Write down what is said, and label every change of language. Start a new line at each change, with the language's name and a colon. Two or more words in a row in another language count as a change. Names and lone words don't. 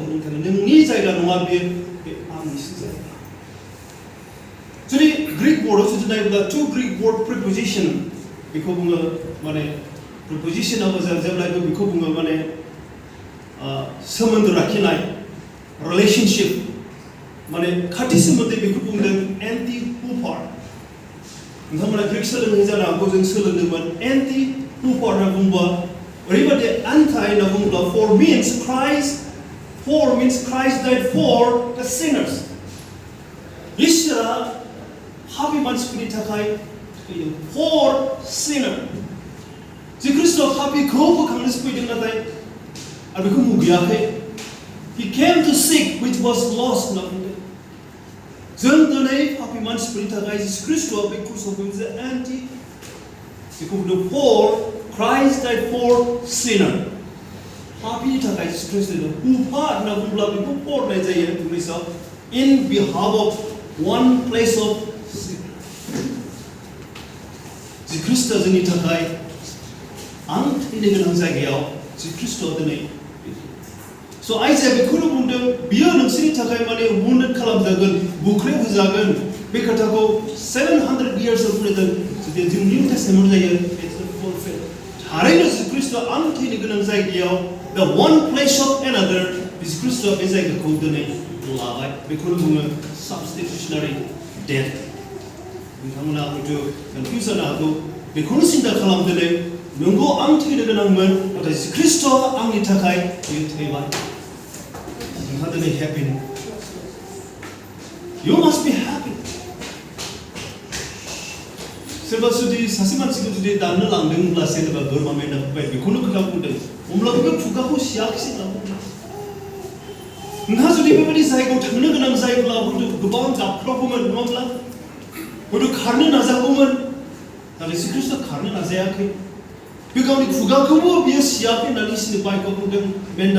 Bodo: नोंथांनो नोंनि जायगा नङा बे आंनिसो जायगा जुदि ग्रीक वर्डआव जुदि नायोब्ला
English: to Greek word preposition
Bodo: बेखौ बुङो माने प्रिपोजिशनाबो जेब्लायबो बेखौ बुङो माने सोमोन्दो लाखिनाय रिलेशनशिप माने खाथि सोमोन्दै बेखौ बुंदों एन्टि हुपार नोंथांमोना ग्रीक सोलोंनो जानो हागौ जों सोलोंदोंमोन एन्टि हुपार होनना बुंबा ओरैबायदि एन्टाइ होनना बुंब्ला
English: for means Christ died for the sinners
Bodo: इसोरा पापी मानसिफोरनि थाखाय थैदों
English: for sinner
Bodo: जे ख्रिस्टआ पापीखौ बोखांनोसो फैदों नाथाय आरो बेखौ मुगैयाखै
English: he came to seek which was lost
Bodo: होनना बुंदों जों दिनै पापी मानसिफोरनि थाखाय जिसु ख्रिस्टआ बे क्रुसाव मोनसे एन्टि बेखौ बुंदों
English: for Christ died for sinner
Bodo: पापीनि थाखाय जिसु ख्रिस्टआ हुपा होनना बुंब्ला बेखौ फरायनाय जायो इंलिशआव
English: in behalf of one place of sin
Bodo: जिसु ख्रिस्टआ जोंनि थाखाय आं थैनो गोनां जायगायाव जिसु ख्रिस्टआ दिनै So Isaiah बेखौनो बुंदों बियो नोंसोरनि थाखाय माने wounded खालामजागोन बुख्रेब होजागोन बे खोथाखौ
English: 700 years of
Bodo: बुंदों जुदि जों निउ टेस्टामेन्ट जायो
English: it's the fulfilled
Bodo: थारैनो जिसु ख्रिस्टआ आं थैनो गोनां जायगायाव
English: the one place of another
Bodo: जिसु ख्रिस्टआ बे जायगाखौ दिनै लाबाय बेखौनो बुङो
English: substitutionary death
Bodo: नोंथांमोना हयथ' कनफिउज जानो हागौ बेखौनो सिन्था खालाम दिनै नंगौ आं थैनो गोनांमोन नाथाय जिसु ख्रिस्टआ आंनि थाखाय बियो थैबाय नोंहा दिनै happy
English: you must be happy
Bodo: सोरबा जुदि सासे मानसिखौ जुदि दाननो लांदोंब्ला सोरबा बोरमा मेन्दाफोर बेखौनो खोथा बुंदों अब्लाबो बे खुगाखौ सियाखिसै होनना बुंदों नोंहा जुदि बेबायदि जायगायाव थांनो गोनां जायोब्ला हयथ' गोबां गाबख्रावगौमोन नङाब्ला हयथ' खारनो नाजागौमोन नाथाय जिसु ख्रिस्टआ खारनो नाजायाखै बे गावनि खुगाखौबो बियो सियाखै होननानै इसोरनि बाइबेलाव बुंदों मेन्दा